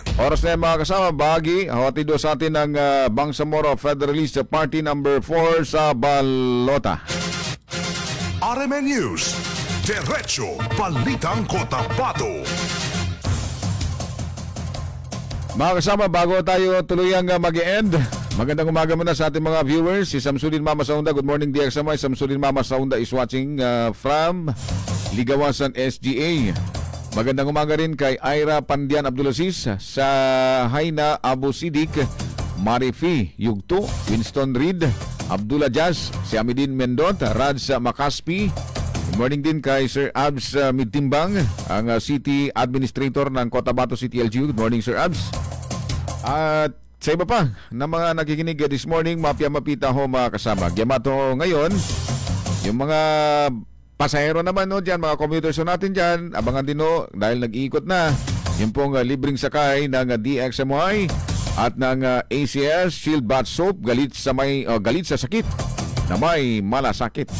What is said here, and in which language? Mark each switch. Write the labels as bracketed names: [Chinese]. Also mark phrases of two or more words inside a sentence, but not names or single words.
[Filipino] Oras na yan mga kasama, bahagi hawatido sa atin ng Bangsamoro Federalist Party number 4 sa Balota. RMN News, Diretso Balitang Cotabato. Mga kasama, bago tayo tuluyang mag-e-end, magandang umaga muna sa ating mga viewers. Si Samsudin Mama Saunda, [English] good morning DXMY. Samsudin Mama Saunda is watching from Ligawasan SGA. [Filipino] Magandang umaga rin kay Ira Pandian Abdulaziz, sa Haina Abu Sidik, Marifi Yugto, Winston Reed, Abdullah Jazz, si Amidin Mendot, Raj Makaspi. [English] Good morning [Filipino] din kay Sir Abs Midtimbang, ang [English] City Administrator [Filipino] ng Cotabato City LGU. [English] Good morning Sir Abs. [Filipino] At sa iba pa na mga nakikinig [English] this morning, [Filipino] mapya-mapita ho mga kasama. Gyamato ngayon, yung mga pasahero naman no dyan, mga commuters natin dyan, abangan din no dahil nag-iikot na yung pong libreng sakay ng DXMY at ng ACS Shield Bath Soap galit sa sakit na may malasakit.